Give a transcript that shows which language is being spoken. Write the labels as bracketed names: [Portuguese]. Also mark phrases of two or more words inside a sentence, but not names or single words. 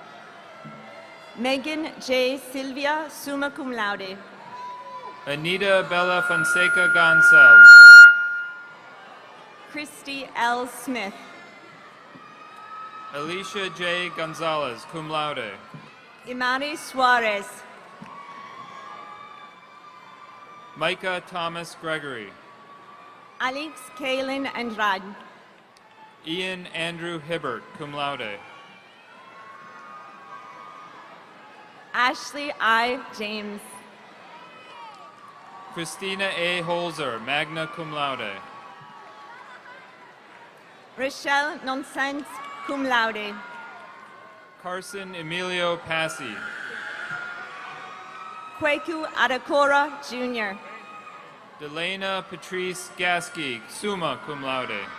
[English] Megan J. Silvia, [Latin] summa cum laude. [English] Anita Bella Fonseca Gonçalves. Christy L. Smith. Alicia J. Gonzalez, [Latin] cum laude. [English] Imari Suarez. Micah Thomas Gregory. Alex Kaylin Andrade. Ian Andrew Hibbert, [Latin] cum laude. [English] Ashley I. James. Christina A. Holzer, [Latin] magna cum laude. [English] Rochelle Nonsens, [Latin] cum laude. [English] Carson Emilio Passy. Kweku Adakora, Jr. Delana Patrice Gasky, [Latin] summa cum laude.